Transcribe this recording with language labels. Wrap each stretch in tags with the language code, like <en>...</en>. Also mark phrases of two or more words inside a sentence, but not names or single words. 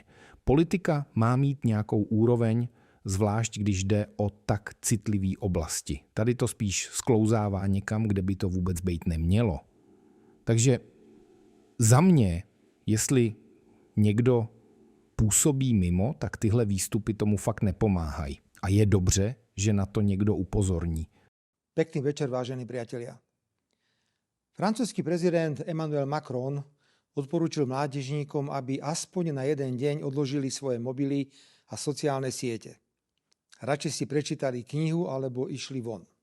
<cs>Politika má mít nějakou úroveň, zvlášť když jde o tak citlivý oblasti. Tady to spíš sklouzává někam, kde by to vůbec být nemělo. Takže za mě, jestli někdo působí mimo, tak tyhle výstupy tomu fakt nepomáhají. A je dobře, že na to někdo upozorní.</cs> <sk>Pekný večer, vážení priatelia. Francúzsky prezident Emmanuel Macron odporúčil mládežníkom, aby aspoň na jeden deň odložili svoje mobily a sociálne siete. Radšej si prečítali knihu alebo išli von.</sk>